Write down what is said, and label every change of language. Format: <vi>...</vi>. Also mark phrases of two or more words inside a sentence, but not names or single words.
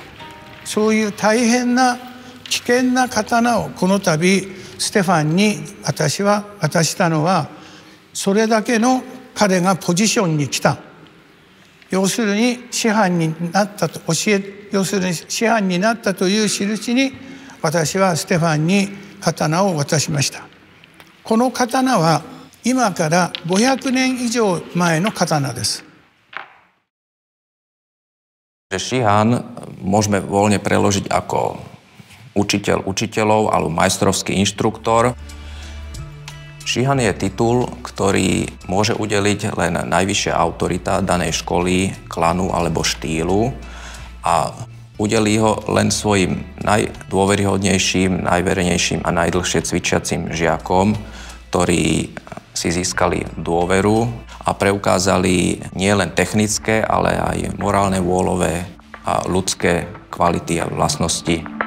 <ja>そういう大変な危険な刀をこの度ステファンに私は渡したのは、それだけの彼がポジションに来た、要するに師範になったと要するに師範になったという印に、私はステファンに刀を渡しました。この刀は今から500年以上前の刀です。</ja> <sk>Šihan môžeme voľne preložiť ako učiteľ učiteľov alebo majstrovský inštruktor. Šihan je titul, ktorý môže udeliť len najvyššia autorita danej školy, klanu alebo štýlu a udelí ho len svojim najdôveryhodnejším, najverejnejším a najdlhšie cvičiacim žiakom, ktorí si získali dôveru a preukázali nielen technické, ale aj morálne, vôľové a ľudské kvality a vlastnosti.</sk>